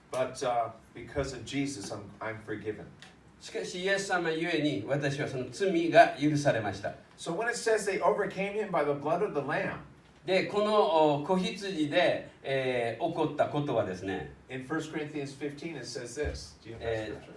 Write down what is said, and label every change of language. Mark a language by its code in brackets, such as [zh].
[en] But because of Jesus, I'm forgiven. [ja] しかしイエス様ゆえに私はその罪が許されました。 [en] So when it says they overcame him by the blood of the Lamb, [ja] でこの子羊で、起こったことはですね、 [en] in 1 Corinthians 15 it says this. Do you have that scripture?